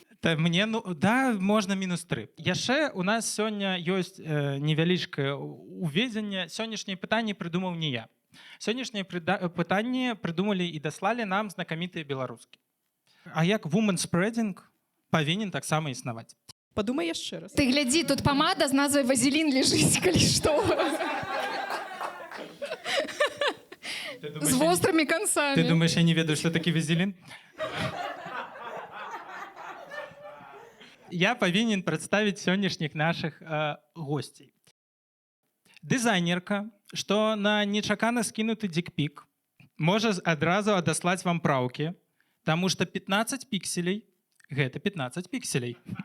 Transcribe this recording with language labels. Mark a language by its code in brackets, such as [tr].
[be] Та мне, да, можна мінус 3. Яшчэ у нас сёння ёсць невялічкае уведзенне. Сённяшнія пытанні прыдумаў не я. Сённяшнія пытанні прыдумалі і даслалі нам знакамітыя беларускі. А як woman-spreading павінен таксама існаваць? [ru] Подумай еще раз. Ты гляди, тут помада с назвой «Вазелин» лежит, коли что. С острыми концами. Ты думаешь, я не ведаю, что такі вазелін? [be] Я павінен прадставіць сённяшніх нашых госцей. Дызайнерка, што на нечакана скінуты дикпік, можа адразу адаслаць вам праўкі, таму што 15 пікселей — гэта 15 пікселей.